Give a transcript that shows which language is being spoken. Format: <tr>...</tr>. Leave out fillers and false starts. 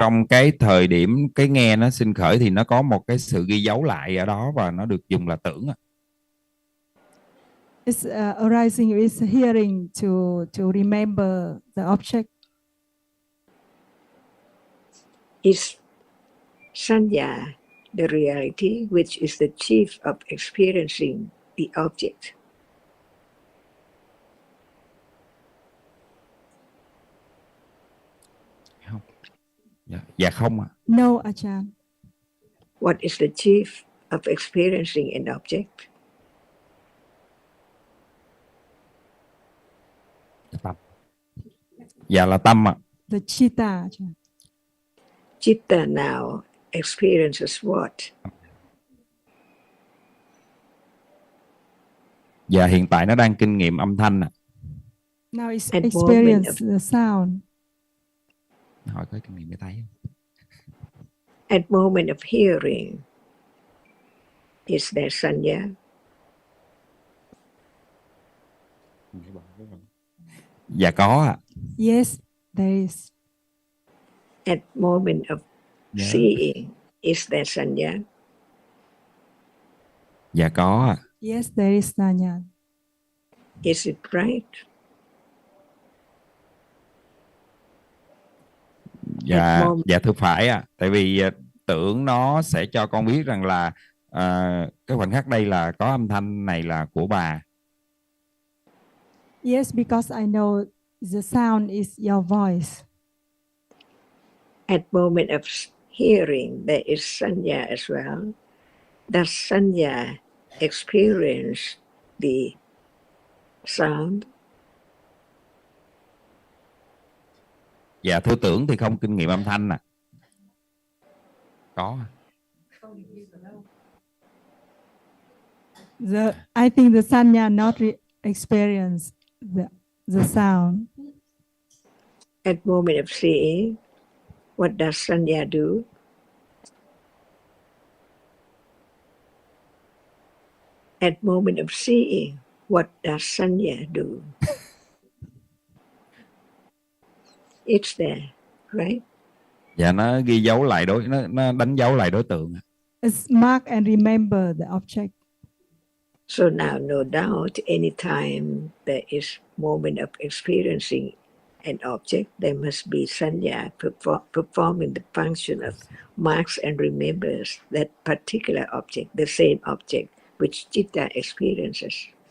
<vi>trong cái thời điểm cái nghe nó sinh khởi thì nó có một cái sự ghi dấu lại ở đó và nó được dùng là tưởng à.</vi> <en>It's arising with hearing to remember the object. Is sanya the reality which is the chief of experiencing the object?</en> <vi>Không. Dạ không ạ.</vi> <en>No, Ajahn. What is the chief of experiencing an object?</en> <vi>Tâm. Dạ là tâm ạ.</vi> <en>The chitta, Ajahn. Chitta now experiences what?</en> <vi>Dạ hiện tại nó đang kinh nghiệm âm thanh ạ.</vi> <en>Now it's At experience moment the sound.</en> <vi>Hỏi có kinh nghiệm cái tay.</vi> <en>At moment of hearing, is there sanya?</en> <vi>Dạ có ạ.</vi> <en>Yes, there is. At moment of seeing, is there sanya?</en> <vi>Dạ có ạ.</vi> <en>Yes, there is sanya. Is it right?</en> <vi>Dạ thưa phải ạ. Tại vì tưởng nó sẽ cho con biết rằng là cái khoảnh khắc đây là có âm thanh này là của bà.</vi> <en>Yes, because I know the sound is your voice. At moment of hearing, there is sanya as well. Does sanya experience the sound?</en> <vi>Dạ thưa tưởng thì không kinh nghiệm âm thanh à. Có.</vi> <en>I think the sanya not experience the sound. At moment of seeing, what does sanya do? At moment of seeing, what does sanya do? It's there, right?</en> <vi>Dạ, nó ghi dấu lại nó đánh dấu lại đối tượng.</vi> <en>It's mark and remember the object. So now, no doubt, anytime there is moment of experiencing an object, there must be sanya performing the function of marks and remembers that particular object, the same object which citta experiences.</en>